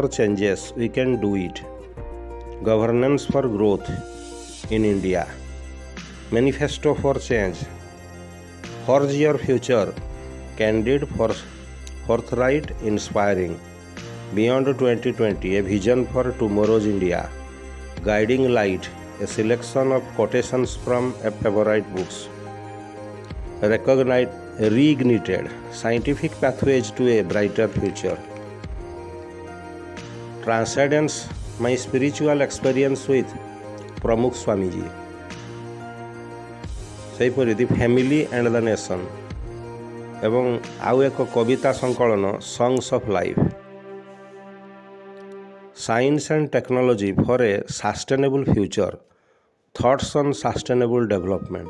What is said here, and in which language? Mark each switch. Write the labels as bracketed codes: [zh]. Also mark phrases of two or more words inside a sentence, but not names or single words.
[en] changes, we can do it, governance for growth in India, manifesto for change, forge your future, candid, forthright, inspiring, beyond 2020, a vision for tomorrow's India, guiding light, a selection of quotations from a favorite books, reignited, scientific pathways to a brighter future, transcendence, my spiritual experience with ପ୍ରମୁଖ ସ୍ୱାମୀଜୀ। [or] ସେହିପରି ଦି ଫ୍ୟାମିଲି ଆଣ୍ଡ ଦ ନେସନ୍ ଏବଂ ଆଉ ଏକ କବିତା ସଂକଳନ ସଙ୍ଗ୍ସ ଅଫ୍ ଲାଇଫ୍, ସାଇନ୍ସ ଆଣ୍ଡ ଟେକ୍ନୋଲୋଜି ଫର୍ ଏ ସାଷ୍ଟେନେବୁଲ୍ ଫ୍ୟୁଚର, ଥଟ୍ସ ଅନ୍ ସାଷ୍ଟେନେବୁଲ୍ ଡେଭଲପମେଣ୍ଟ।